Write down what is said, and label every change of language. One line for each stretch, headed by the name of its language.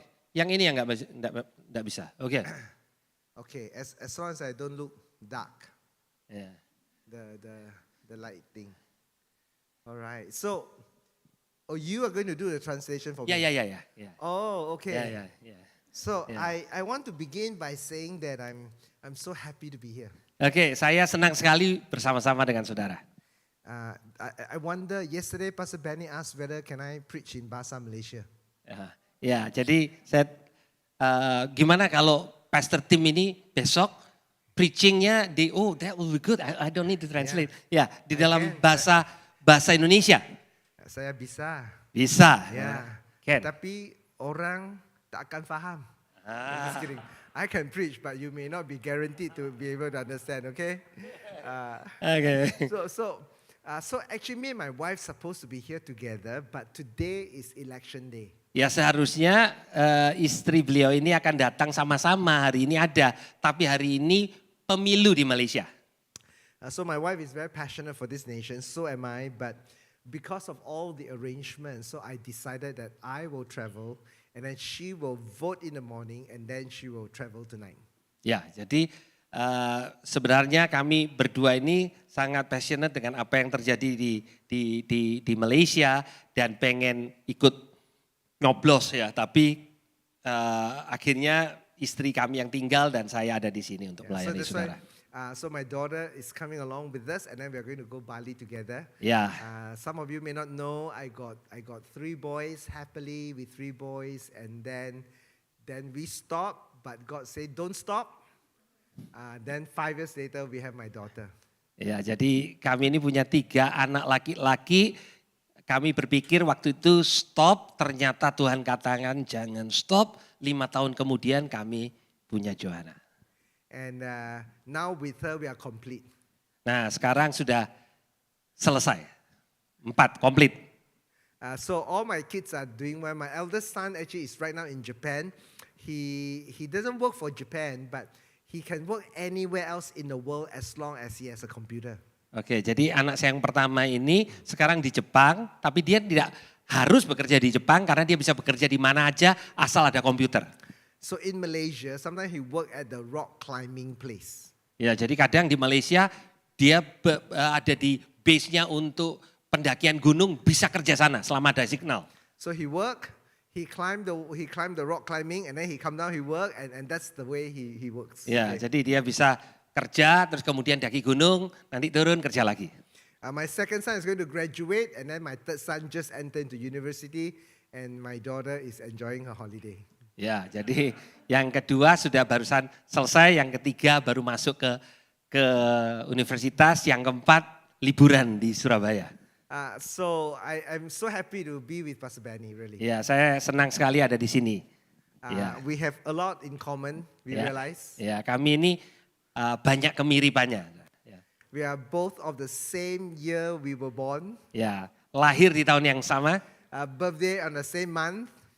Indonesian: Yang ini yang nggak bisa. Oke.
English: Okay, as long as I don't look dark,
Indonesian: Ya.
English: the light thing. All right. So, you are going to do the translation for me?
Indonesian: Ya.
English: Oh, okay.
Indonesian: Ya.
English: So Yeah. I want to begin by saying that I'm so happy to be here.
Indonesian: Oke, saya senang sekali bersama-sama dengan saudara.
English: I wonder, yesterday Pastor Benny asked whether can I preach in Bahasa Malaysia.
Indonesian: Ya, jadi saya gimana kalau Pastor Tim ini besok preachingnya
English: that will be good. I don't need to translate.
Indonesian: Ya, di dalam bahasa Indonesia. Saya bisa. Bisa. Ya. Ken.
Malay: Tapi orang tak akan faham.
English: Just kidding. I can preach, but you may not be guaranteed to be able to understand. Okay.
Indonesian: Oke.
English: So actually, me and my wife supposed to be here together, but today is election day.
Indonesian: Ya seharusnya istri beliau ini akan datang sama-sama hari ini ada, tapi hari ini pemilu di Malaysia.
English: So my wife is very passionate for this nation, so am I, but because of all the arrangements, so I decided that I will travel and then she will vote in the morning and then she will travel tonight.
Indonesian: Ya, jadi sebenarnya kami berdua ini sangat passionate dengan apa yang terjadi di Malaysia dan pengen ikut nyoblos ya, tapi akhirnya istri kami yang tinggal dan saya ada di sini untuk melayani saudara.
English: So my daughter is coming along with us, and then we are going to go Bali together.
Indonesian: Ya.
English: Some of you may not know, I got 3 boys happily with 3 boys, and then we stopped, but God said don't stop. Then 5 years later we have my daughter.
Indonesian: Ya, jadi kami ini punya 3 anak laki-laki. Kami berpikir waktu itu stop, ternyata Tuhan katakan jangan stop. 5 tahun kemudian kami punya Joanna.
English: And now with her we are complete.
Indonesian: Nah sekarang sudah selesai, 4 komplit.
English: So all my kids are doing well. My eldest son actually is right now in Japan. He doesn't work for Japan, but he can work anywhere else in the world as long as he has a computer.
Indonesian: Oke, jadi anak saya yang pertama ini sekarang di Jepang, tapi dia tidak harus bekerja di Jepang karena dia bisa bekerja di mana aja asal ada komputer.
English: So in Malaysia, sometimes he work at the rock climbing place.
Indonesian: Ya, jadi kadang di Malaysia dia ada di base-nya untuk pendakian gunung, bisa kerja sana selama ada signal.
English: So he climbed the rock climbing, and then he come down, he work, and that's the way he works.
Indonesian: Ya,
English: Okay.
Indonesian: jadi dia bisa kerja, terus kemudian daki gunung, nanti turun kerja lagi.
English: My second son is going to graduate, and then my third son just entered into university, and my daughter is enjoying her holiday.
Indonesian: Ya, jadi yang kedua sudah barusan selesai, yang ketiga baru masuk ke universitas, yang keempat liburan di Surabaya.
English: So I'm so happy to be with Pastor Benny, really.
Indonesian: Ya, saya senang sekali ada di sini. Ya.
English: We have a lot in common, we realize.
Indonesian: Ya, kami ini banyak kemiripannya. Ya.
English: We are both of the same year we were born.
Indonesian: Ya, lahir di tahun yang sama,
English: Birthday on the same month.